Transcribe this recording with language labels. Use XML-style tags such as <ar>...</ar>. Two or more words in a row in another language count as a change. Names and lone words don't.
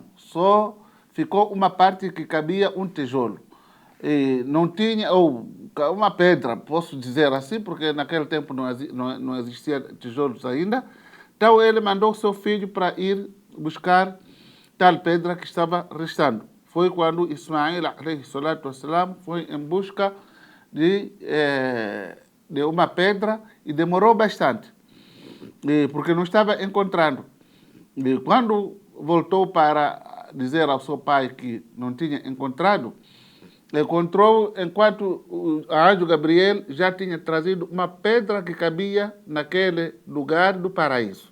<pt>Só ficou uma parte que cabia um tijolo. E não tinha, ou uma pedra, posso dizer assim, porque naquele tempo não existia tijolos ainda. Então ele mandou seu filho para ir buscar tal pedra que estava restando. Foi quando Ismael</pt> <ar>عليه الصلاة والسلام</ar> <pt>foi em busca de uma pedra e demorou bastante, porque não estava encontrando. E quando voltou para dizer ao seu pai que não tinha encontrado, encontrou enquanto o anjo Gabriel já tinha trazido uma pedra que cabia naquele lugar do paraíso.</pt>